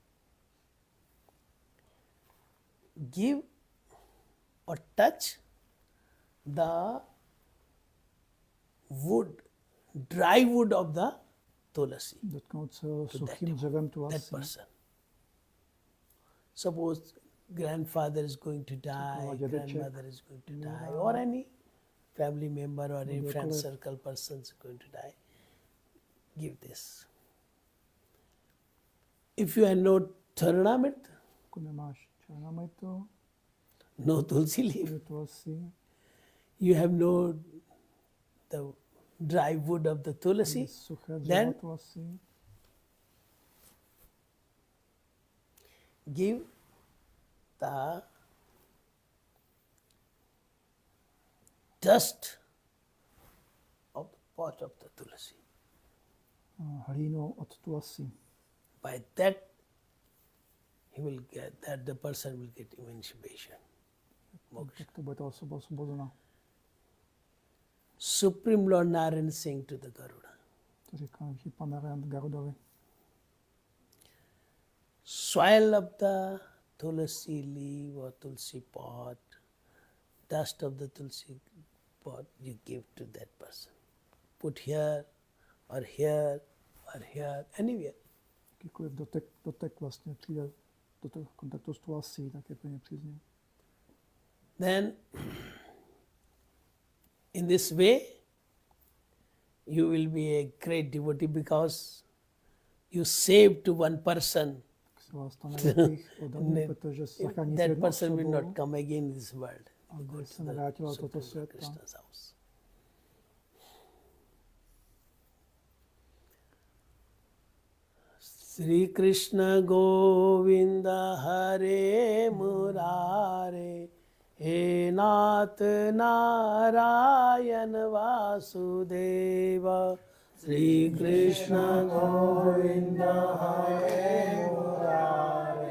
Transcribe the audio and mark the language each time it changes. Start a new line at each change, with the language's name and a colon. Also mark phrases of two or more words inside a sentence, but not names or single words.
English: Give or touch the wood, dry wood of the tulasi,
Czech: Dotknout se ho suchým dřevem
English: that
Czech: tulasi.
English: person. Suppose grandfather is going to die, grandmother is going to die, or any family member or any friend circle person is going to die. Give this. If you have no Charanamrit,
Czech: Pokud nemáš čaranámitu,
English: no tulsi leaf,
Czech: ani tulsi,
English: you have no the dry wood of the tulasi,
Czech: suché dřevo
English: then
Czech: tulasi,
English: give the dust of the pot of the tulasi.
Czech: hlínu od tulasi.
English: By that, the person will get emancipation.
Czech: Tak to bude ta osoba osvobozena.
English: Supreme Lord Narayan is saying to the Garuda,
Czech: To říká nejvyšší pan Narayan Garudovi.
English: soil of the tulsi leaf or tulsi pot, dust of the tulsi pot, you give to that person. Put here or here or here, anywhere.
Czech: Kdykoliv dotek vlastně přijde do toho kontaktu s tulasí, tak je pro ně příznivý.
English: Then, in this way, you will be a great devotee because you saved to one person. That person will not come again in this world. Go to the Supreme Krishna's house.
Sanskrit: Sri Krishna Govinda Hare Murare He Nath Narayan Vasudeva Sri Krishna Govinda Hare Murare